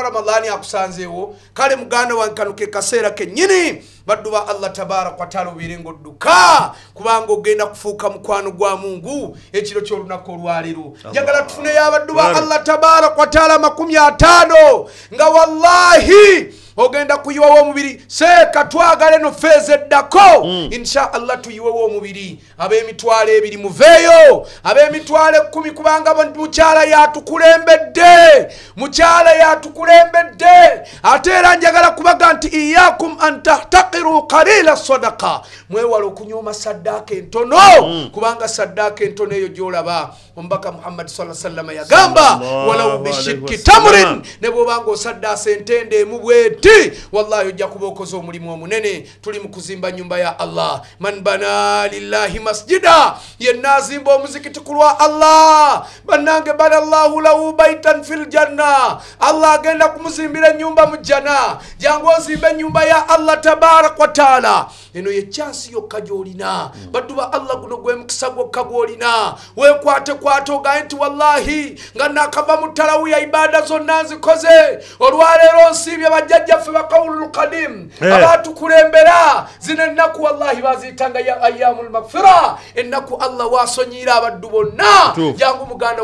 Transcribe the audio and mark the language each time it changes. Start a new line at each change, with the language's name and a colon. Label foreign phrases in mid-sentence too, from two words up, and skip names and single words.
Ganda: Ramadhaani akusanzeewo kale muganda wankanuke kaseera kennyini baddu ba Allah
Arabic: تبارك وتعالى
Ganda: obeere ng'odduka kubanga ogenda kufuuka mukwano gwa Mungu ekiro ky'olunaku olwaleero njagala tufuneyo abaddu ba Allah
Arabic: تبارك وتعالى
Ganda: 50 nga wallahi ogenda kuyiwawo omubiri seeka twagale no feeze eddako
Arabic: إن شاء الله
Ganda: tuyiwewo omubiri ab'emitwalo 2 muveeyo ab'emitwalo 10 kubanga mukyala yatukulembedde ate era njagala kubaga nti
Arabic: إياكم أن تحتقروا قليل الصدقة
Ganda: mwewala okunyooma saddaaka entono kubanga saddaaka entono eyo gyolaba omubaka Muhammad
Arabic: صلى الله عليه وسلم
Ganda: yagamba
Arabic: ولو بشق تمرة
Ganda: ne bwobanga osaddaasa entende emu bweti wallahi ojja kuba okoze omulimu omunene tuli mu kuzimba nyumba ya Allah
Arabic: من بنى لله مسجدا
Ganda: yenna azimba omuzikiti ku lwa Allah bannange
Arabic: بنى الله له بيتا في الجنة
Ganda: Allah agenda kumuzimbira nyumba mu janna jangu ozimbe nyumba ya Allah
Arabic: تبارك وتعالى
Ganda: eno ye chance yokka gyolina baddu ba Allah guno gwe mukisa gwokka gwolina wekwate ogaye nti wallahi nga nakava mu ttalawu ya ibada zonna nzikoze olwaleero nsibye bajjajjaffe baqawulul qadim abatukulembera zino ennaku wallahi baziyitanga ya
Arabic: أيام المغفرة
Ganda: ennaku Allah wasonyira abaddu bonna jangu muganda